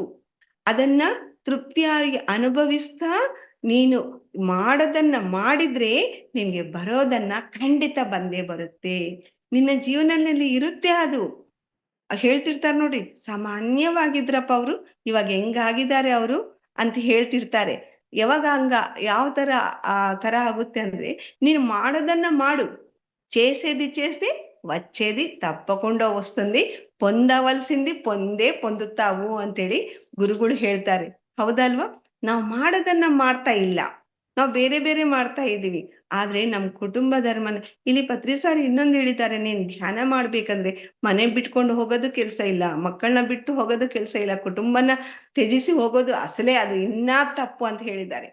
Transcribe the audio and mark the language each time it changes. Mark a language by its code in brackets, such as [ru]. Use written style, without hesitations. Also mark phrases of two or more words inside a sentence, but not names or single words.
[kn] ಅದನ್ನ ತೃಪ್ತಿಯಾಗಿ ಅನುಭವಿಸ್ತಾ ನೀನು ಮಾಡದನ್ನ ಮಾಡಿದ್ರೆ ನಿನ್ಗೆ ಬರೋದನ್ನ ಖಂಡಿತ ಬಂದೇ ಬರುತ್ತೆ. ನಿನ್ನ ಜೀವನದಲ್ಲಿ ಇರುತ್ತೆ ಅದು. ಹೇಳ್ತಿರ್ತಾರೆ ನೋಡಿ, ಸಾಮಾನ್ಯವಾಗಿದ್ರಪ್ಪ ಅವರು, ಇವಾಗ ಹೆಂಗಾಗಿದ್ದಾರೆ ಅವರು ಅಂತ ಹೇಳ್ತಿರ್ತಾರೆ. ಯಾವಾಗ ಯಾವ ತರ ಆ ತರ ಆಗುತ್ತೆ ಅಂದ್ರೆ, ನೀನು ಮಾಡೋದನ್ನ ಮಾಡು, [te] చేసేది చేస్తే వచ్చేది తప్పకుండా వస్తుంది, పొందవలసింది పొందే పొందుతావు [kn] ಅಂತೇಳಿ ಗುರುಗಳು ಹೇಳ್ತಾರೆ. ಹೌದಲ್ವಾ? ನಾವು ಮಾಡೋದನ್ನ ಮಾಡ್ತಾ ಇಲ್ಲ, ನಾವು ಬೇರೆ ಬೇರೆ ಮಾಡ್ತಾ ಇದ್ದೀವಿ. ಆದ್ರೆ ನಮ್ ಕುಟುಂಬ ಧರ್ಮನ ಇಲ್ಲಿ ಪತ್ರಿಸಾರಿ ಇನ್ನೊಂದು ಹೇಳಿದ್ದಾರೆ, ನೀನ್ ಧ್ಯಾನ ಮಾಡ್ಬೇಕಂದ್ರೆ ಮನೆ ಬಿಟ್ಕೊಂಡು ಹೋಗೋದು ಕೆಲ್ಸ ಇಲ್ಲ, ಮಕ್ಕಳನ್ನ ಬಿಟ್ಟು ಹೋಗೋದು ಕೆಲ್ಸ ಇಲ್ಲ, ಕುಟುಂಬನ ತ್ಯಜಿಸಿ ಹೋಗೋದು ಅಸಲೇ ಅದು ಇನ್ನೂ ತಪ್ಪು ಅಂತ ಹೇಳಿದ್ದಾರೆ.